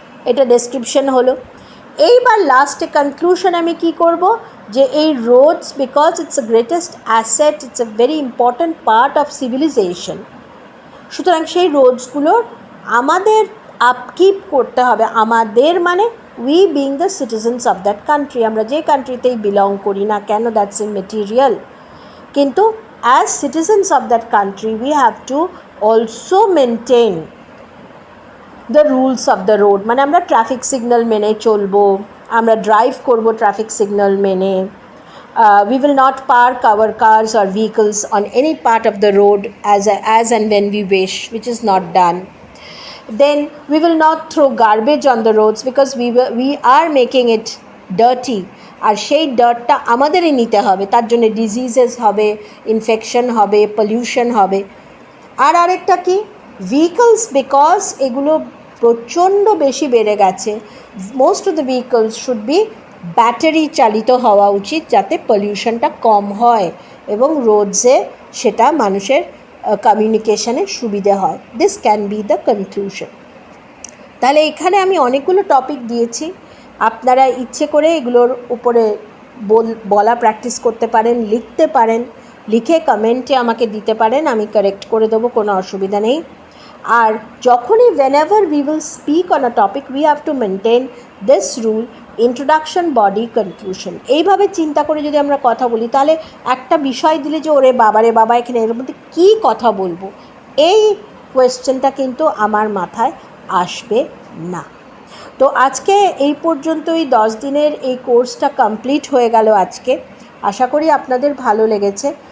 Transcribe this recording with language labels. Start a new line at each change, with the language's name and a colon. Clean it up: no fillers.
Bangla: এটা ডেসক্রিপশন হলো। এইবার লাস্টে কনক্লুশন আমি কি করব, যে এই Rhodes
English: because it's a greatest asset, it's a very important part of civilisation,
Bangla: সুতরাং সেই রোডসগুলোর আমাদের আপকিপ করতে হবে।
English: আমাদের মানে we being the citizens of that country,
Bangla: আমরা যে কান্ট্রিতেই বিলং করি না কেন,
English: that's immaterial, কিন্তু as citizens of that country we have to also maintain the rules of the road,
Bangla: মানে আমরা ট্রাফিক সিগন্যাল মেনে
English: চলবো, আমরা ড্রাইভ করব ট্রাফিক সিগন্যাল মেনে, we will not park our cars or vehicles on any part of the road as and when we wish, which is not done. Then we will not throw garbage on the roads because we are making it dirty,
Bangla: আর সেই ডার্টটা আমাদেরই নিতে হবে, তার জন্য diseases হবে, infection হবে, pollution হবে। আর আরেকটা কি, ভেহিকলস বিকজ এগুলো প্রচণ্ড বেশি বেড়ে গেছে,
English: most of the vehicles should be
Bangla: battery চালিত হওয়া উচিত যাতে পলিউশনটা কম হয় এবং রোডসে সেটা মানুষের কমিউনিকেশনের সুবিধে হয়।
English: This can be the conclusion.
Bangla: তাহলে এখানে আমি অনেকগুলো টপিক দিয়েছি, আপনারা ইচ্ছে করে এগুলোর উপরে বলা প্র্যাকটিস করতে পারেন, লিখতে পারেন, লিখে কমেন্টে আমাকে দিতে পারেন, আমি কারেক্ট করে দেবো, কোনো অসুবিধা নেই। আর যখনই
English: whenever we will speak on a topic we have to maintain this rule, introduction, body, conclusion।
Bangla: এইভাবে চিন্তা করে যদি আমরা কথা বলি তাহলে একটা বিষয় দিলে যে ওরে বাবারে বাবা এখানে এর মধ্যে কী কথা বলবো, এই কোয়েশ্চেনটা কিন্তু আমার মাথায় আসবে না। তো আজকে এই পর্যন্তই, 10 দিনের এই কোর্সটা কমপ্লিট হয়ে গেল আজকে। আশা করি আপনাদের ভালো লেগেছে।